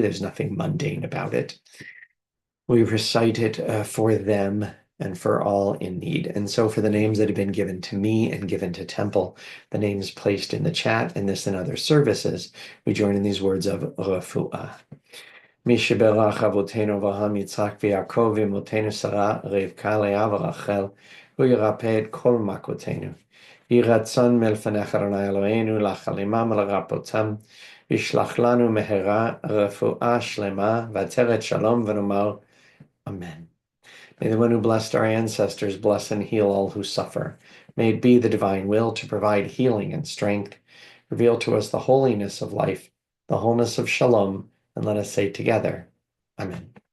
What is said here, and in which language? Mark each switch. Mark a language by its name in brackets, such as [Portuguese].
[English] There's nothing mundane about it. We recite it for them and for all in need. And so for the names that have been given to me and given to Temple, the names placed in the chat and this and other services, we join in these words of refuah. [Hebrew] מי שברך אבותינו אברהם, יצחק ויעקב, ואמותינו שרה, רבקה, לאה ורחל, הוא ירפא את כל מכותינו. יהי רצון מלפניך אדוני אלוהינו, להחלימם ולרפאותם, וישלח לנו מהרה רפואה שלמה, ועטרת שלום, ונאמר Amen. [English] May the one who blessed our ancestors bless and heal all who suffer. May it be the divine will to provide healing and strength. Reveal to us the holiness of life, the wholeness of shalom, and let us say together, Amen.